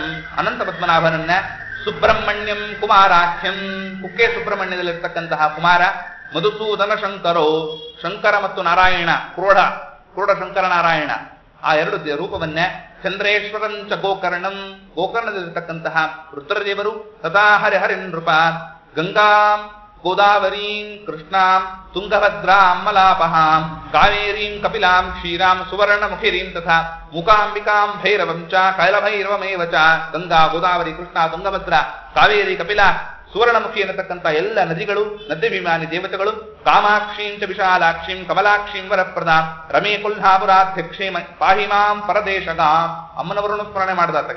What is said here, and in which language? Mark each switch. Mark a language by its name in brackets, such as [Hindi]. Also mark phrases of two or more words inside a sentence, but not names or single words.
[Kannada] ಅನಂತ ಪದ್ಮನಾಭನನ್ನ. [Sanskrit] ಸುಬ್ರಹ್ಮಣ್ಯಂ ಕುಮಾರಾಖ್ಯಂ. [Kannada] ಕುಕ್ಕೆ ಸುಬ್ರಹ್ಮಣ್ಯದಲ್ಲಿರ್ತಕ್ಕಂತಹ ಕುಮಾರ. ಮಧುಸೂದನ ಶಂಕರೋ, ಶಂಕರ ಮತ್ತು ನಾರಾಯಣ, ಕ್ರೋಢ ಶಂಕರ ನಾರಾಯಣ, ಆ ಎರಡು ರೂಪವನ್ನೇ. [Sanskrit] ಚಂದ್ರೇಶ್ವರಂಚ ಗೋಕರ್ಣಂ. [Kannada] ಗೋಕರ್ಣದಲ್ಲಿರ್ತಕ್ಕಂತಹ ರುದ್ರದೇವರು. [Sanskrit] ತಥಾ ಹರಿಹರಿನ್ ನೃಪ. ಗಂಗಾಂ ಗೋದಾವರೀಂ ಕೃಷ್ಣಾಂ ತುಂಗಭದ್ರಾಂ ಮಲಾಪಹಾಂ ಕಾವೇರೀಂ ಕಪಿಲಾಂ ಕ್ಷೀರಾಂ ಸುವರ್ಣಮುಖಿರೀಂ ತಥಾ ಮೂಕಾಂಬಿಕಾಂ ಭೈರವಂ ಚ ಕೈಲಭೈರವಮೇವ ಚ. [Kannada] ಗಂಗಾ, ಗೋದಾವರಿ, ಕೃಷ್ಣ, ತುಂಗಭದ್ರ, ಕಾವೇರಿ, ಕಪಿಲ, ಸುವರ್ಣಮುಖಿ ಎನ್ನತಕ್ಕಂಥ ಎಲ್ಲ ನದಿಗಳು, ನದ್ಯಭಿಮಾನಿ ದೇವತೆಗಳು. [Sanskrit] ಕಾಮಾಕ್ಷೀಂಚ ವಿಶಾಲಾಕ್ಷೀಂ ಕಮಲಾಕ್ಷೀಂ ವರಪ್ರದಾಂ ರಮೇ ಕೊಲ್ಹಾಪುರಾಧ್ಯಕ್ಷೇ ಪಾಹಿಮಾಂ ಪರದೇಶಗಾಂ. [Kannada] ಅಮ್ಮನವರನ್ನು ಸ್ಮರಣೆ ಮಾಡಿದಾತಗೆ.